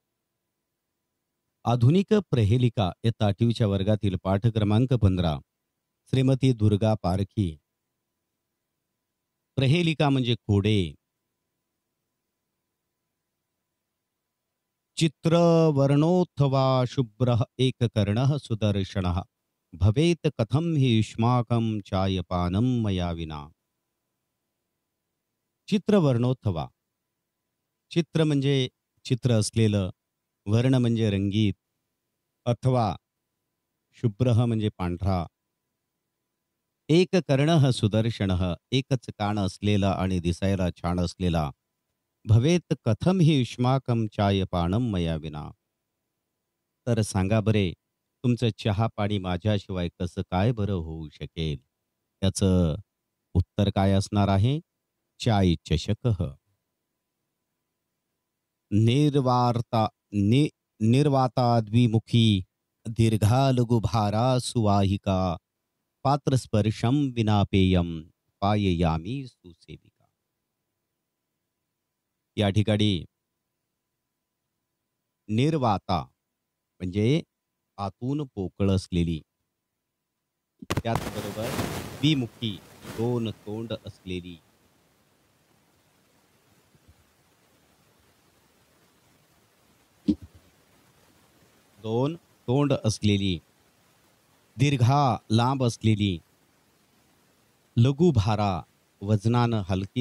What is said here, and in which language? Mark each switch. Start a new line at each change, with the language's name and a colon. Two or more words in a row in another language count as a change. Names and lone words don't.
Marathi: आधुनिक प्रहेलिका इयत्ता 8वीच्या वर्गातील पाठ क्रमांक 15 श्रीमती दुर्गा पारखी. प्रहेलिका म्हणजे कोडे.
Sanskrit: चित्र वर्णोत्थवा शुभ्र एक कर्ण सुदर्शन भवेत कथम हि युष्माकं चायपानं मया विना. चित्र वर्णोत्थवा.
Marathi: चित्र म्हणजे चित्र असलेलं, वर्ण म्हणजे रंगीत, अथवा शुभ्र म्हणजे पांढरा,
Sanskrit: एक कर्ण सुदर्शन
Marathi: एकच कान असलेला आणि दिसायला छान असलेला,
Sanskrit: भवेत कथम हि युष्माकं चायपानं मया विना.
Marathi: तर सांगा बरे, तुमचं चहा पाणी माझ्याशिवाय कसं काय बरं होऊ शकेल. त्याचं उत्तर काय असणार आहे?
Sanskrit: चाय चषक. निर्वार्ता नि निर्वाता द्विमुखी दीर्घा लघुभारा सुवाहिका पात्रस्पर्शम विना पेयम पाययामी सुसेविका.
Marathi: या ठिकाणी निर्वाता म्हणजे आतून पोकळ असलेली, त्याचबरोबर द्विमुखी दोन तोंड असलेली, दोन तोंड असलेली, दीर्घा लांब असलेली, लघुभारा वजनानं हलकी